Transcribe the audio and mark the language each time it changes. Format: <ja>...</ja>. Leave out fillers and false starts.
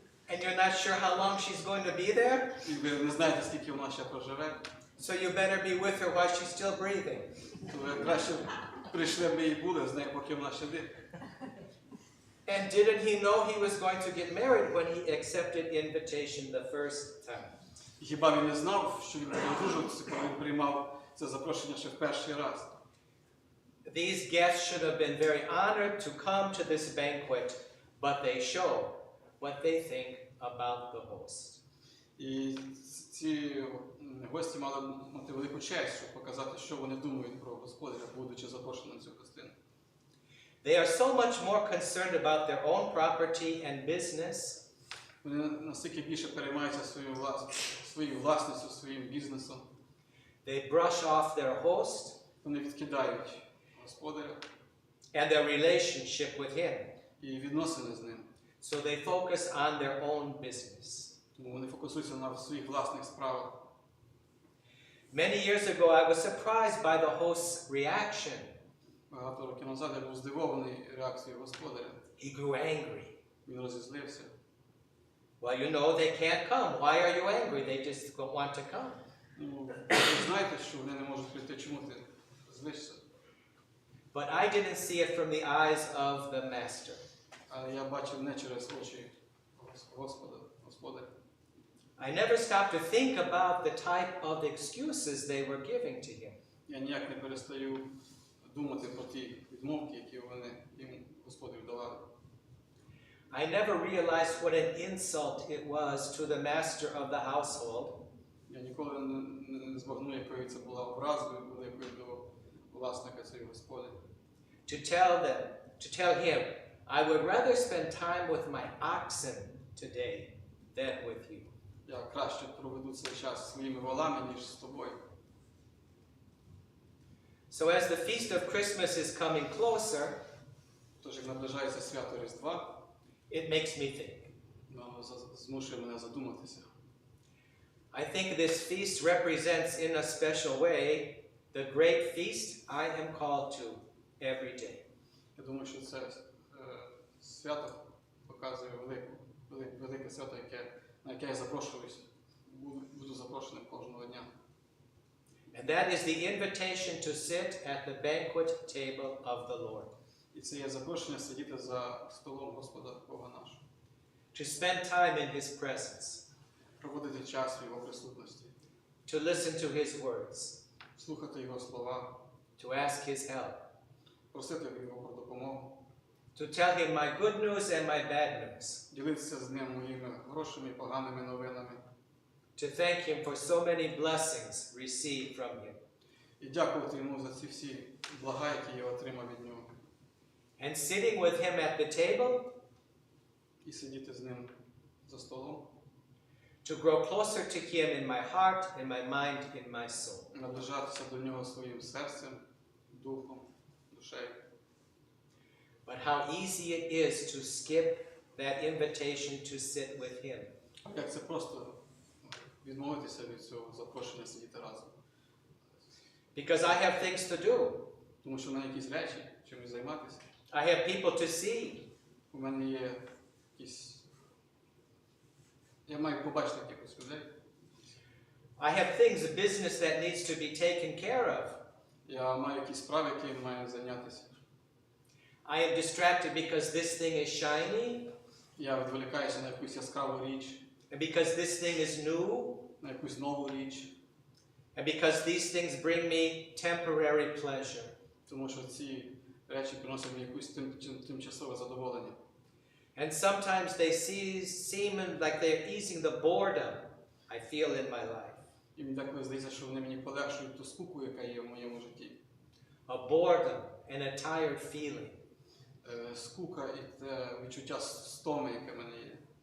<en>And you're not sure how long she's going to be there?</en> <uk>І ви не знаєте, скільки вона ще проживе?</uk> <en>So you better be with her while she's still breathing.</en> <uk>То ви краще прийшли б і були з нею, поки вона ще дихає.</uk> <en>And didn't he know he was going to get married when he accepted invitation the first time?</en> <uk>Хіба він не знав, що він буде одружуватися, коли він приймав це запрошення ще в перший раз?</uk> <en>These guests should have been very honored to come to this banquet, but they show what they think about the host.</en> <uk>І ці гості мали мати велику честь, щоб показати, що вони думають про Господаря, будучи запрошені на цю гостину.</uk> <en>They are so much more concerned about their own property and business</en> <uk>Вони настільки більше переймаються своєю власністю, своїм бізнесом.</uk> <en>they brush off their host</en> <uk>Вони відкидають Господаря</uk> <en>and their relationship with him.</en> <uk>і відносини з ним.</uk> <en>So they focus on their own business.</en> <uk>Тому вони фокусуються на своїх власних справах.</uk> <en>Many years ago, I was surprised by the host's reaction.</en> <uk>Багато років назад я був здивований реакцією Господаря.</uk> <en>He grew angry.</en> <uk>Він розізлився.</uk> <en>Well, you know they can't come. Why are you angry? They just don't want to come.</en> <uk>Ну, ви знаєте, що вони не можуть прийти. Чому ти злишся?</uk> <en>But I didn't see it from the eyes of the master.</en> <uk>Але я бачив не через очі Господаря.</uk> <en>I never stopped to think about the type of excuses they were giving to him.</en> <uk>Я ніяк не перестаю думати про ті відмовки, які вони їм Господарю давали.</uk> <en>I never realized what an insult it was to the master of the household</en> <uk>Я ніколи не збагну, якою це була образою великою до власника цієї господи.</uk> <en>to tell him, I would rather spend time with my oxen today than with you.</en> <uk>Я краще проведу цей час своїми волами, ніж з тобою.</uk> <en>So as the feast of Christmas is coming closer,</en> <uk>Тож, як наближається свято Різдва,</uk> <en>it makes me think.</en> <uk>воно змушує мене задуматися.</uk> <en>I think this feast represents in a special way the great feast I am called to every day.</en> <uk>Я думаю, що це свято показує велике свято, на яке я запрошуюсь, буду запрошеним кожного дня.</uk> <en>And that is the invitation to sit at the banquet table of the Lord.</en> <uk>І це є запрошення сидіти за столом Господа Бога нашого.</uk> <en>To spend time in His presence.</en> <uk>Проводити час в Його присутності.</uk> <en>To listen to His words.</en> <uk>Слухати Його слова.</uk> <en>To ask His help.</en> <uk>Просити Його про допомогу.</uk> <en>To tell Him my good news and my bad news.</en> <uk>Ділитися з ним моїми хорошими і поганими новинами.</uk> <en>To thank Him for so many blessings received from Him.</en> <uk>І дякувати Йому за ці всі блага, які я отримав від Нього.</uk> <en>And sitting with Him at the table,</en> <uk>І сидіти з ним за столом.</uk> <en>to grow closer to Him in my heart, in my mind, in my soul.</en> <uk>Наближатися до Нього своїм серцем, духом, душею.</uk> <en>But how easy it is to skip that invitation to sit with Him.</en> <uk>Як це просто відмовитися від цього запрошення сидіти разом.</uk> <en>Because I have things to do.</en> <uk>Тому що в мене якісь речі, чимось займатися.</uk> <en>I have people to see.</en> <uk>У мене є якісь... Я маю побачити якихось людей.</uk> <en>I have things, business that needs to be taken care of.</en> <uk>Я маю якісь справи, якими маю зайнятися.</uk> <en>I am distracted because this thing is shiny,</en> <uk>Я відволікаюся на якусь яскраву річ,</uk> <en>and because this thing is new,</en> <uk>на якусь нову річ.</uk> <en>And because these things bring me temporary pleasure.</en> <uk>Тому що ці речі приносять мені якусь тимчасове задоволення.</uk> <en>And sometimes they seem like they're easing the boredom I feel in my life.</en> <uk>І мені деколи здається, що вони мені полегшують ту скуку, яка є в моєму житті.</uk> <en>A boredom and a tired feeling.</en> <uk>Скука і те відчуття стоми, яке в мене є.</uk>